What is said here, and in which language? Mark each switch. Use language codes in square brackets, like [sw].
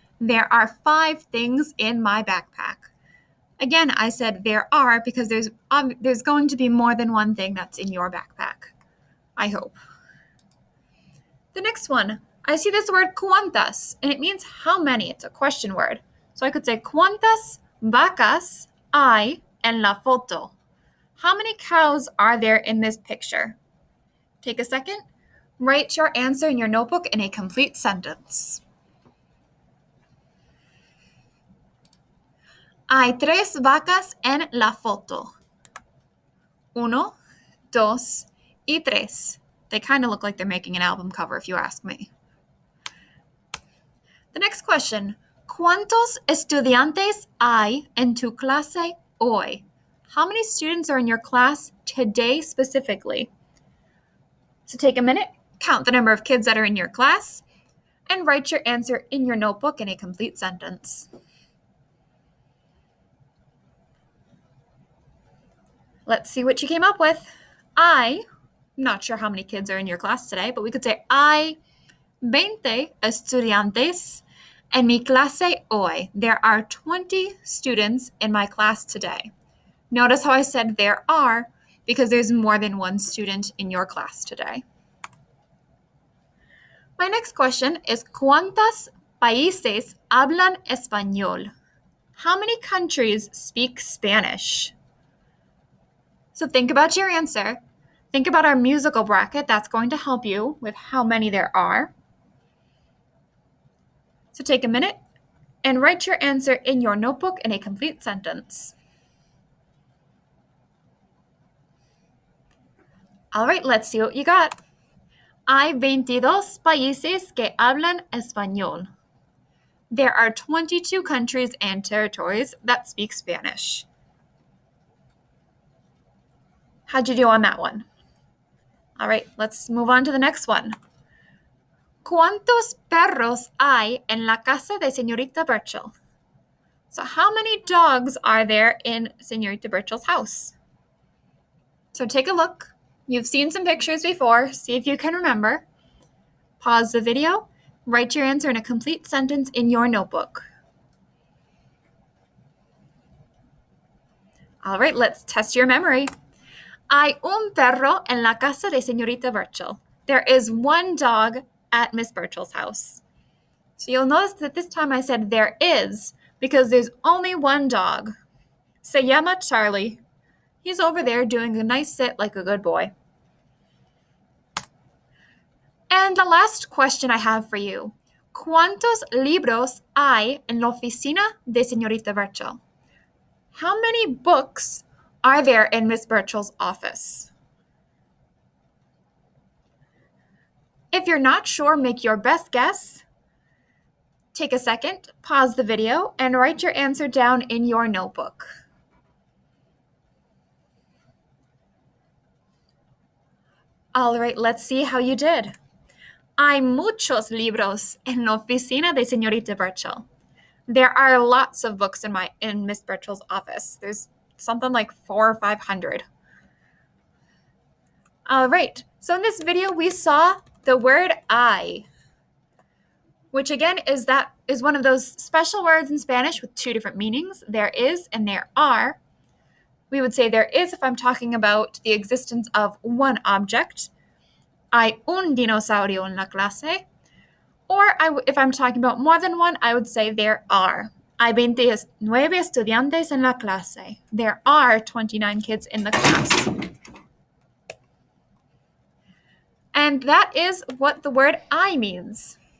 [en] There are 5 things in my backpack. Again, I said there are because there's going to be more than one thing that's in your backpack. I hope. The next one, I see this word cuantas, and it means how many. It's a question word. So I could say [es] cuantas vacas hay en la foto. [en] How many cows are there in this picture? Take a second. Write your answer in your notebook in a complete sentence. [es] Hay 3 vacas en la foto. 1, 2, y 3. [en] They kind of look like they're making an album cover if you ask me. The next question. [es] ¿Cuántos estudiantes hay en tu clase hoy? [en] How many students are in your class today specifically? So take a minute, count the number of kids that are in your class, and write your answer in your notebook in a complete sentence. Let's see what you came up with. I'm not sure how many kids are in your class today, but we could say [es] hay 20 estudiantes en mi clase hoy. [en] There are 20 students in my class today. Notice how I said there are because there's more than one student in your class today. My next question is [es] ¿Cuántos países hablan español? [en] How many countries speak Spanish? So think about your answer. Think about our musical bracket. That's going to help you with how many there are. So take a minute and write your answer in your notebook in a complete sentence. All right, let's see what you got. [es] Hay 22 países que hablan español. [en] There are 22 countries and territories that speak Spanish. How'd you do on that one? All right, let's move on to the next one. [es] ¿Cuántos perros hay en la casa de Señorita Burchell? [en] So how many dogs are there in Señorita Burchell's house? So take a look. You've seen some pictures before. See if you can remember. Pause the video. Write your answer in a complete sentence in your notebook. All right, let's test your memory. [es] Hay un perro en la casa de señorita Burchell. [en] There is one dog at Miss Burchell's house. So you'll notice that this time I said there is because there's only one dog. [es] Se llama Charlie. [en] He's over there doing a nice sit like a good boy. And the last question I have for you. [es] ¿Cuántos libros hay en la oficina de señorita Burchell? [en] How many books are there in Miss Burchell's office? If you're not sure, make your best guess. Take a second, pause the video, and write your answer down in your notebook. All right, let's see how you did. [es] Hay muchos libros en la oficina de señorita Burchell. [en] There are lots of books in Miss Burchell's office. There's something like 400 or 500. All right, so in this video, we saw the word I, which again is one of those special words in Spanish with two different meanings. There is and there are. We would say there is if I'm talking about the existence of one object. [es] Hay un dinosaurio en la clase. [en] Or if I'm talking about more than one, I would say there are. [es] Hay 29 estudiantes en la clase. [en] There are 29 kids in the class. And that is what the word I means.